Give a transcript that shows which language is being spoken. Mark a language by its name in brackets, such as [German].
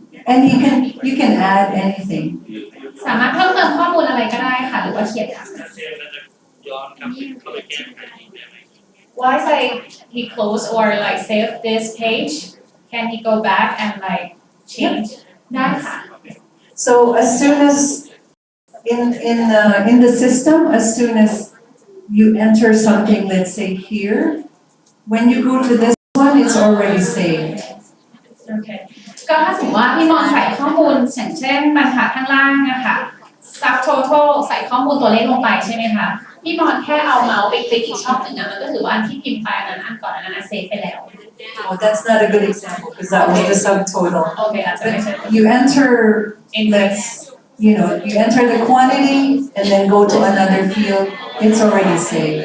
[English] And you can add anything. [Thai] สามารถเพิ่มเติมข้อมูลอะไรก็ได้ค่ะหรือว่าเขียนค่ะ ถ้าเซลล์เราจะย้อนกลับไปเข้าไปแก้ไขได้ไหม [English] Once like he close or like save this page, can he go back and like change? [Thai] ได้ค่ะ [English] So as soon as in the system, as soon as you enter something, let's say here, when you go to this one, it's already saved. [Thai] โอเคก็ถ้าสมมติว่าพี่มอนใส่ข้อมูลอย่างเช่นบรรทัดข้างล่างนะคะ subtotal ใส่ข้อมูลตัวเลขลงไปใช่ไหมคะพี่มอนแค่เอาเมาส์ไปคลิกอีกช่องหนึ่งนะมันก็ถือว่าอันที่พิมพ์ไปอันนั้นอันก่อนอันนั้นเซฟไปแล้ว [English] Oh, that's not a good example because that was the subtotal. [Thai] โอเคอาจจะไม่ใช่ [English] You enter, let's, you enter the quantity and then go to another field, it's already saved.